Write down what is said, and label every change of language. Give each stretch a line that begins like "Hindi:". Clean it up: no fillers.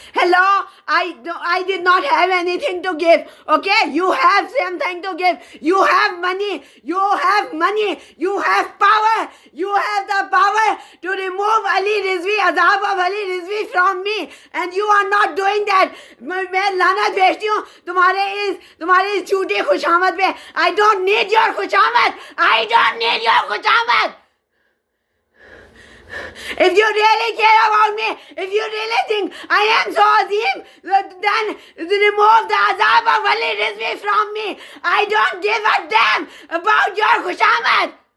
English: Hello, I did not have anything to give, okay? You have something to give. You have money. You have power. You have the power to remove Ali Rizvi, azab of Ali Rizvi from me, and you are not doing that.
Hindi: मैं लानत भेजती हूँ तुम्हारे इस झूठी खुशामद पे.
English: I don't need your खुशामद. I don't need your खुशामद. If you really care about me, if you really think I am so azim, then remove the azab of Ali Rizvi from me. I don't give a damn about your खुशामद.